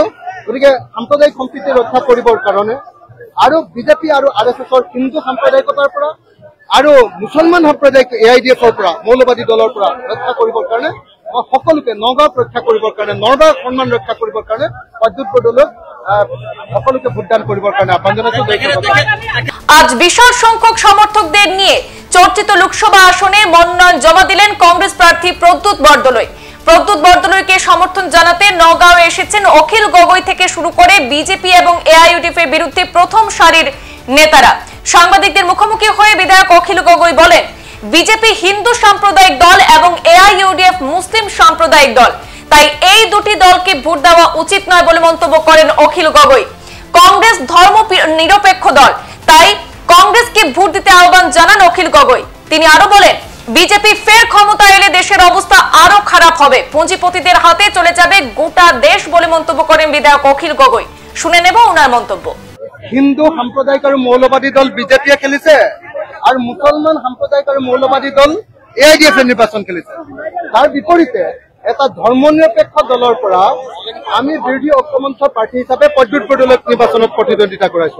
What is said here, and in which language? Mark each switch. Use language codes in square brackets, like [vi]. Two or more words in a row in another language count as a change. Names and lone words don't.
[as] গতিকে সাম্প্ৰদায়িক সম্প্ৰীতি ৰক্ষা কৰিবৰ কাৰণে আৰু বিজেপি আৰু আৰএছএছৰ হিন্দু সাম্প্ৰদায়িকতাৰ পৰা আৰু মুছলমান সাম্প্ৰদায়িক এআইডিএফৰ পৰা মৌলবাদী দলৰ পৰা ৰক্ষা কৰিবৰ কাৰণে সকলোকে নগাঁৱক ৰক্ষা কৰিবৰ কাৰণে নগাঁৱৰ সন্মান ৰক্ষা কৰিবৰ কাৰণে প্ৰদ্যুৎ বৰদলৈক সকলোকে ভোটদান কৰিবৰ কাৰণে আহ্বান জানাইছো। [bn] আজ বিশাল সংখ্যক সমর্থকদের নিয়ে চর্চিত লোকসভা আসনে মনোনয়ন জমা দিলেন কংগ্রেস প্রার্থী প্রদ্যুৎ বরদলৈ। প্রদ্যুৎ বরদলৈকে সমর্থন জানাতে নগাঁওয়ে এসেছেন অখিল গগৈ থেকে শুরু করে বিজেপি এবং এআইইউডিএফ এর বিরুদ্ধে প্রথম সারির নেতারা। সাংবাদিকদের মুখোমুখি হয়ে বিধায়ক অখিল গগৈ বলেন, বিজেপি হিন্দু সাম্প্রদায়িক দল এবং এআইইউডিএফ মুসলিম সাম্প্রদায়িক দল, তাই এই দুটি দলকে ভোট দেওয়া উচিত নয় বলে মন্তব্য করেন অখিল গগৈ। কংগ্রেস ধর্ম নিরপেক্ষ দল, তাই কংগ্রেসকে ভোট দিতে আহ্বান জানান অখিল গগৈ। তিনি আরো বলেন, বিজেপি ফের ক্ষমতা এলে দেশের অবস্থা আরো খারাপ হবে, পুঁজিপতিদের হাতে চলে যাবে গোটা দেশ বলে মন্তব্য করেন বিধায়ক অখিল গগৈ। শুনে নেব ওনার মন্তব্য। [as] হিন্দু সাম্প্ৰদায়িক আৰু মৌলবাদী দল বিজেপিয়ে খেলিছে আৰু মুছলমান সাম্প্ৰদায়িক আৰু মৌলবাদী দল এআইডিএফে নিৰ্বাচন খেলিছে। তাৰ বিপৰীতে এটা ধৰ্মনিৰপেক্ষ দলৰ পৰা আমি বিৰোধী ঐক্যমঞ্চৰ প্ৰাৰ্থী হিচাপে প্ৰদ্যুৎ বৰদলৈক নিৰ্বাচনত প্ৰতিদ্বন্দ্বিতা কৰাইছো।